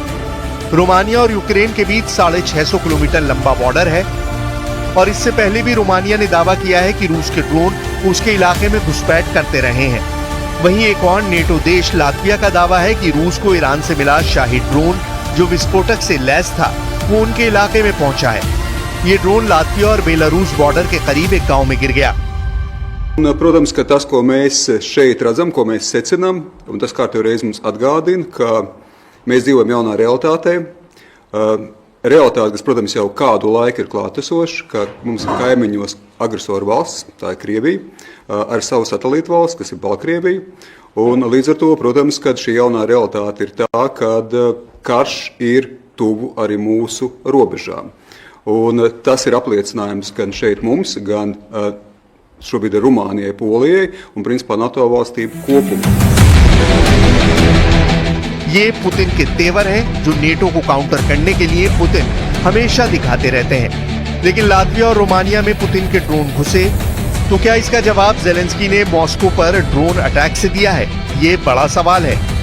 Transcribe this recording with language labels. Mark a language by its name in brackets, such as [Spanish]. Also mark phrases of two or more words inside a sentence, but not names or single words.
[Hindi] रोमानिया और यूक्रेन के बीच 650 किलोमीटर लंबा बॉर्डर है और इससे पहले भी रोमानिया ने दावा किया है कि रूस के ड्रोन उसके इलाके में घुसपैठ करते रहे हैं। वहीं एक और नेटो देश लात्विया का दावा है कि रूस को ईरान से मिला शाही ड्रोन जो विस्फोटक से लैस था, वो उनके इलाके में पहुंचा है। ये ड्रोन लात्विया और बेलारूस बॉर्डर के करीब एक गांव में गिर गया। [Latvian] Protams, ka tas, ko mēs šeit redzam, ko mēs secinām, un tas kārtīgi reiz mums atgādina, ka mēs dzīvojam jaunā realitātē. Realitāte, kas, protams, jau kādu laiku ir klātesoša, ka mums ir kaimiņos agresoru valsts, tā ir Krievija, ar savu satelītu valsts, kas ir Baltkrievija. Un līdz ar to, protams, kad šī jaunā realitāte ir tā, kad karš ir tuvu arī mūsu robežām. Un tas ir apliecinājums gan šeit mums, gan šobrīd ir Rumānijai, Polijai un principā NATO valstīm kopumā. [Hindi] ये पुतिन के तेवर हैं जो नेटो को काउंटर करने के लिए पुतिन हमेशा दिखाते रहते हैं। लेकिन लात्विया और रोमानिया में पुतिन के ड्रोन घुसे, तो क्या इसका जवाब ज़ेलेंस्की ने मॉस्को पर ड्रोन अटैक से दिया है? ये बड़ा सवाल है।